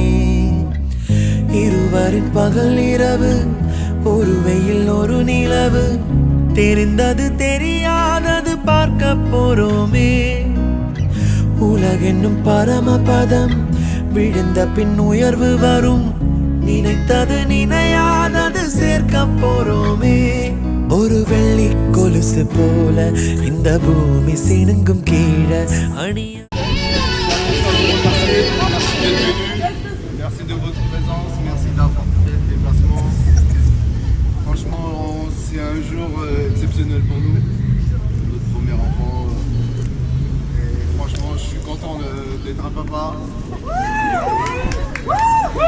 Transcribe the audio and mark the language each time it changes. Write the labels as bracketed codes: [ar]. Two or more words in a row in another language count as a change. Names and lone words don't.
[ta] இருவரின் பகல் இரவு ஒரு வெயில் ஒரு நிலவு தெரிந்தது தெரியாதது பார்க்க போறோமே உலகென்னும் பரமபதம் விழுந்த பின் உயர்வு வரும் நினைத்தது நினையாதது சேர்க்க போறோமே ஒரு வெள்ளி கொலுசு போல இந்த பூமி சினுங்கும் கீழே அணிய [fr] Merci de votre présence, merci d'avoir fait le déplacement. Franchement, c'est un jour exceptionnel pour nous. Notre premier enfant. Et franchement, je suis content d'être un papa.